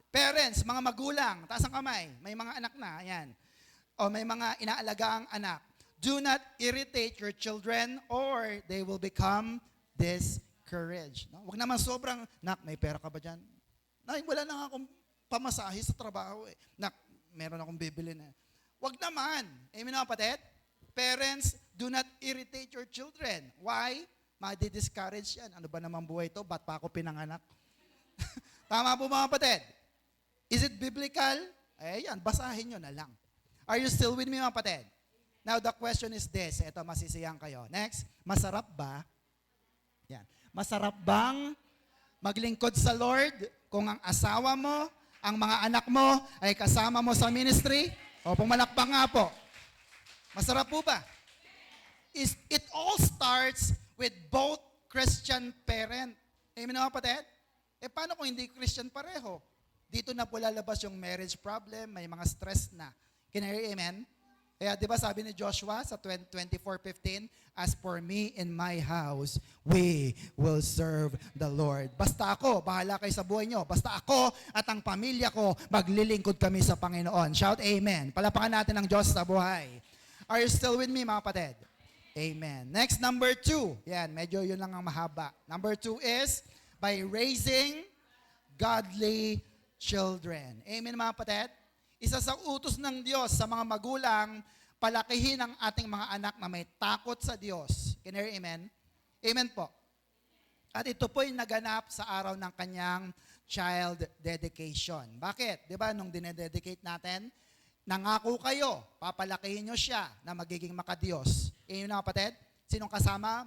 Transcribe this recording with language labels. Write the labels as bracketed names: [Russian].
[Filipino] Parents, mga magulang, taas ang kamay. May mga anak na, ayan. O may mga inaalagang anak. [English] Do not irritate your children or they will become discouraged. [Filipino] No? Huwag naman sobrang, nak, may pera ka ba dyan? Wala na akong pamasahe sa trabaho eh. Nak, meron akong bibili na. Huwag naman. Amen mga kapatid? [English] Parents, do not irritate your children. [Filipino] Why? Madi-discourage yan. Ano ba naman buhay ito? Ba't pa ako pinanganak? Tama po mga kapatid? [English] Is it biblical? [Filipino] Ayan, basahin nyo na lang. [English] Are you still with me [Filipino] mga kapatid? [English] Now the question is this. [Filipino] Ito, masisiyang kayo. Next, masarap ba? Yan. Masarap bang maglingkod sa Lord kung ang asawa mo, ang mga anak mo ay kasama mo sa ministry? O pumalakpak nga po. Masarap po ba? [English] It all starts with both Christian parent. [Filipino] Amen mga kapatid? Paano kung hindi Christian pareho? Dito na po lalabas yung marriage problem, may mga stress na. [English] Can I hear amen? [Filipino] Kaya di ba sabi ni Joshua sa [English] 24:15, as for me and my house, we will serve the Lord. [Filipino] Basta ako, bahala kayo sa buhay nyo. Basta ako at ang pamilya ko, maglilingkod kami sa Panginoon. [English] Shout amen. [Filipino] Palapakan natin ang Diyos sa buhay. [English] Are you still with me [Filipino] mga kapatid? [English] Amen. Next, number 2. [Filipino] Yan, medyo yun lang ang mahaba. [English] Number 2 is by raising godly children. [Filipino] Amen mga kapatid? Isa sa utos ng Diyos sa mga magulang, palakihin ang ating mga anak na may takot sa Diyos. [English] Can you hear amen? [Filipino] Amen po. At ito po'y naganap sa araw ng kanyang child dedication. Bakit? Di ba nung dinededicate natin, nangako kayo, papalakihin nyo siya na magiging makadiyos. Amen mga kapatid? Sinong kasama?